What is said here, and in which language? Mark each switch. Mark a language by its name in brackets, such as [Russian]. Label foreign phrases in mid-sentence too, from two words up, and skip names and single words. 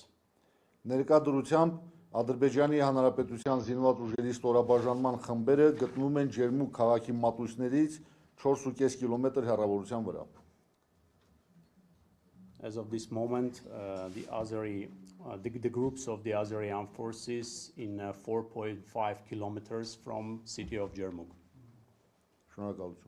[Armenian] Ներկա դրությամբ Ադրբեջանի Հանրապետության զինված ուժերի ստորաբաժանման խմբերը գտնվում են Ջերմուկ քաղաքի մատույցներից 4.5 կիլոմետր հեռավորության վրա։ [English] As of this moment, the groups of the Azeri armed forces in 4.5 kilometers from city of Ջերմուկ. [Armenian] Շնորհակալություն։